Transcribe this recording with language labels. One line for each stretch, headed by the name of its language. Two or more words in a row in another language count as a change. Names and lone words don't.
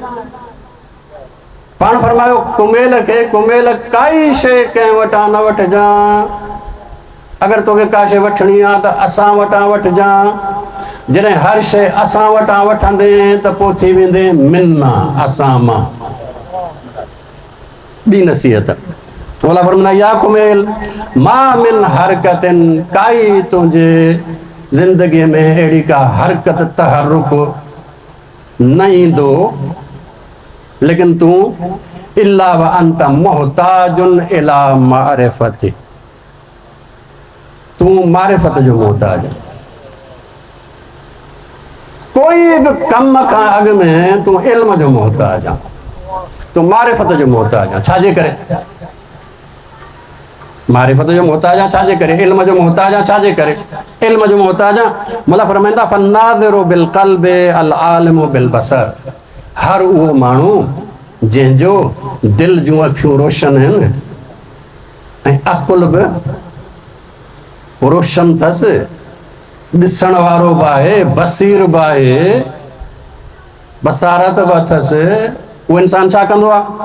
Sindhi: पाण फरमायो कुमेल खे, कुमेल काई शइ कंहिं वटां न वठिजां, अगरि तोखे का शइ वठणी आहे त असां वटां वठिजां। जॾहिं हर शइ असां वटां वठंदे त पोइ थी वेंदे मिन्ना, असां मां। ॿी नसीहत मौला फरमाईंदा,
Arabic: يا كميل ما من حركة,
Sindhi: काई तुंहिंजे ज़िंदगीअ में अहिड़ी का हरकत तहरुक न ईंदो, लेकिन तूं
Arabic: إلا وأنت محتاج إلى معرفة,
Sindhi: तूं मारिफत जो मोहताज। कोई बि कम खां अॻु में तूं इल्म जो मोहताज आहे, तूं मारिफत जो मोहताज आहे। छाजे करे? मारिफत जो मोहताज आहे छाजे करे? इल्म जो मोहताज आहे छाजे करे? इल्म जो मोहताज आहे। मौला फरमाईंदा
Arabic: فالناظر بالقلب العالم بالبصر,
Sindhi: हर उहो माण्हू जंहिंजो दिलि जूं अखियूं रोशन आहिनि ऐं अकुल बि रोशन अथसि, ॾिसण वारो बि आहे, बसीर बि आहे, बसारत बि अथसि, उहो इंसान छा कंदो आहे?